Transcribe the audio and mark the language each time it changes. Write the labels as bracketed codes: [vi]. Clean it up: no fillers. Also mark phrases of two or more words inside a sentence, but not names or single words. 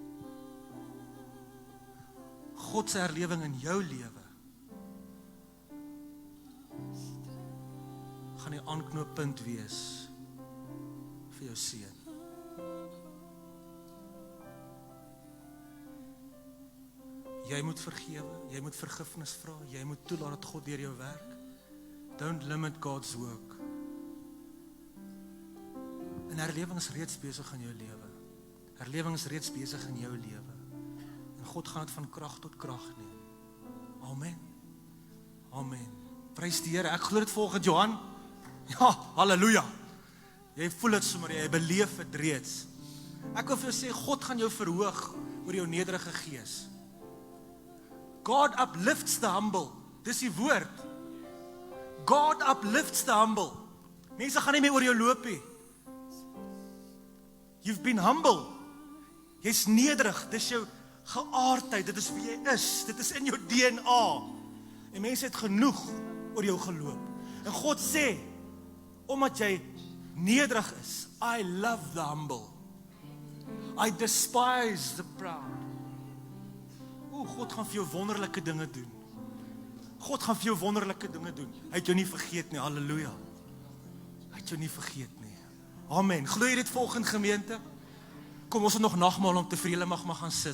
[af] God se herlewing in jou lewe gaan die aanknooppunt wees vir jou seun. Jy moet vergewe, jy moet vergifnis vra, jy moet toelaat dat God deur jou werk. [en] Don't limit God's work. [af] En herlewing is reeds besig in jou lewe. Herlewing is reeds besig in jou lewe. En God gaan dit van krag tot krag neem. Amen. Amen. Prys die Here. Ek glo dit volgens Johan. Ja, halleluja. Jy voel dit sommer, jy beleef dit reeds. Ek wil vir jou sê, God gaan jou verhoog oor jou nederige gees. [en] God uplifts the humble. [af] Dis die woord. [en] God uplifts the humble. [af] Mense gaan nie meer oor jou loop nie. [en] You've been humble. [af] Jy's nederig. Dis jou geaardheid. Dit is wie jy is. Dit is in jou DNA. En mense het genoeg oor jou geloop. En God sê, omdat jy nederig is, [en] I love the humble. I despise the proud. [af] God gaan vir jou wonderlike dinge doen. God gaan vir jou wonderlike dinge doen. Hy het jou nie vergeet nie, halleluja. Hy het jou nie vergeet nie. Amen. Glo jy dit volgende gemeente? Kom, ons het nog nagmaal om te vir julle mag gaan sit.